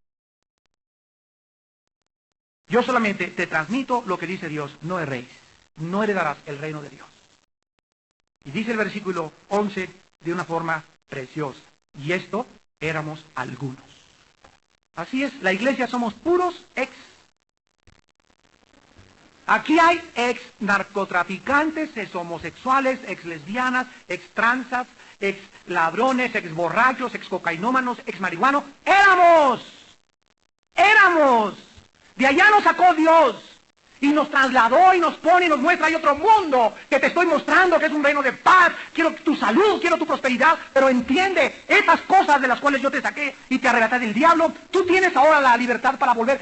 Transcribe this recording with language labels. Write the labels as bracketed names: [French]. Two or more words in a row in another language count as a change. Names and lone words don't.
[Spanish] Yo solamente te transmito lo que dice Dios, no erréis, no heredarás el reino de Dios. Y dice el versículo 11 de una forma preciosa. Y esto éramos algunos. Así es, la iglesia somos puros ex. Aquí hay ex narcotraficantes, ex homosexuales, ex lesbianas, ex transas, ex ladrones, ex borrachos, ex cocainómanos, ex marihuanos. ¡Éramos! De allá nos sacó Dios. Y nos trasladó y nos pone y nos muestra. Hay otro mundo que te estoy mostrando, que es un reino de paz. Quiero tu salud, quiero tu prosperidad. Pero entiende, esas cosas de las cuales yo te saqué y te arrebaté del diablo, tú tienes ahora la libertad para volver.